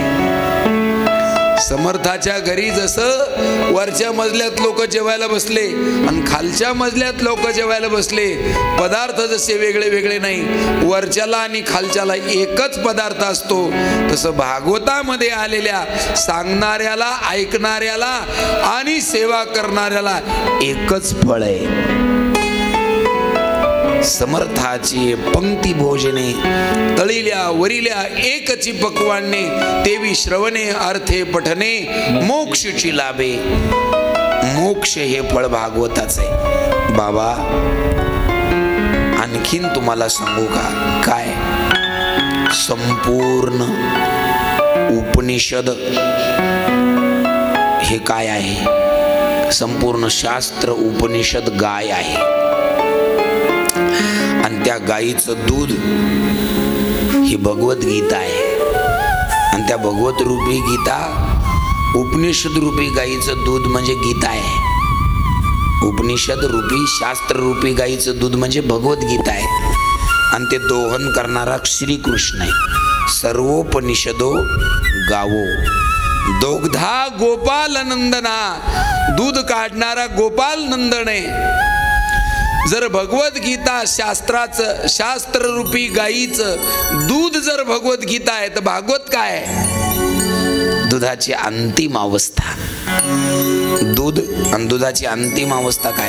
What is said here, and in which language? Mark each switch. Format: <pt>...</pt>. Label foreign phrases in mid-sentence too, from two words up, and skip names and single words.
<mr>समर्थाच्या घरी जसं वरच्या मजल्यात लोक जेवायला बसले आणि खालच्या मजल्यात लोक जेवायला बसले, पदार्थ जसे वेगळे वेगळे नाही, वरच्याला आणि खालच्याला एकच पदार्थ असतो, तसं भागवतामध्ये आलेल्या सांगणाऱ्याला, ऐकणाऱ्याला आणि सेवा करणाऱ्याला एकच फळ आहे. समर्थाची पंक्ती भोजने, तळिल्या वरिल्या एकची पक्वाने, तेवी श्रवणे अर्थे पठने, मोक्षची लाभे. मोक्ष हे फळ भागवताच आहे. बाबा आणखीन तुम्हाला सांगू का? काय? संपूर्ण उपनिषद हे काय आहे? संपूर्ण शास्त्र उपनिषद गाय आहे आणि त्या गायीचं दूध ही भगवद्गीता आहे. आणि त्या भगवत रूपी गीता, उपनिषद रूपी गायीचं दूध म्हणजे गीता आहे. उपनिषद रूपी, शास्त्र रूपी गायीचं दूध म्हणजे भगवद्गीता आहे. आणि ते दोहन करणारा श्रीकृष्ण आहे.</mr> <sa>सर्वोपनिषदो गावो दोग्धा गोपाल नंदना.</sa> <mr>दूध काढणारा गोपाल नंदन आहे. जर भगवद्गीता शास्त्राचं, शास्त्र रूपी गायीचं दूध जर भगवद्गीता आहे तर भागवत काय आहे? दुधाची अंतिम अवस्था. दूध आणि दुधाची अंतिम अवस्था काय?</mr>